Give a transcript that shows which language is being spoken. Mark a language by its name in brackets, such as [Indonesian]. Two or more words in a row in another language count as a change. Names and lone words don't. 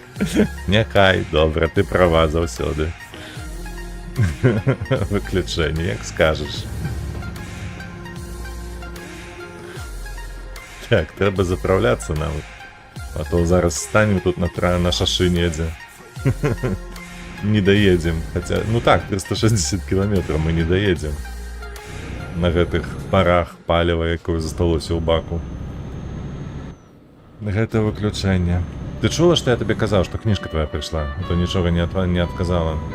[Belarusian] Няхай, добра, ты права заўсёды. Выключэнне, як скажаш. Так, трэба запраўляцца нам. А то зараз станем тут на шашы недзе. [Russian] Не доедем. Хотя, так, 360 километров мы не доедем. [Belarusian] На гэтых парах паліва, якое засталося ў баку. Гэта выключэнне. Ты чула, што я табе казаў, што кніжка твоя прыйшла? А то нічога не адказала.